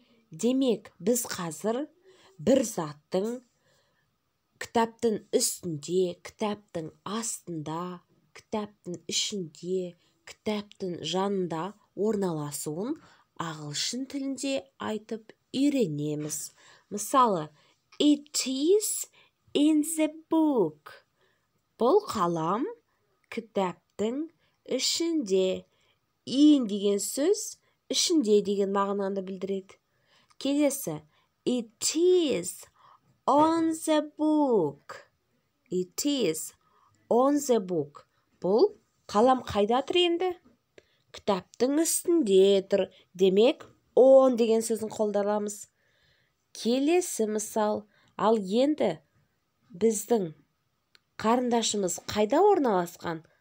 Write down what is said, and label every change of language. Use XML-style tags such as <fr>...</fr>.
<kk>Демек, біз қазір бір заттың кітаптың үстінде, кітаптың астында, кітаптың ішінде, кітаптың жанында орналасуын ағылшын тілінде айтып үйренеміз. Мысалы,</kk> <en>it is in the book.</en> <kk>Бұл қалам кітаптың ішінде. In деген сөз ішінде деген мағынаны білдіреді. Келесі,</kk> <en>it is on the book. It is on the book.</en> <kk>Бұл қалам қайда тұр енді? Кітаптың үстінде тұр. Демек, on деген сөзін қолданамыз. Келесі мысал. Ал енді біздің қарындашымыз қайда орналасқан?</kk>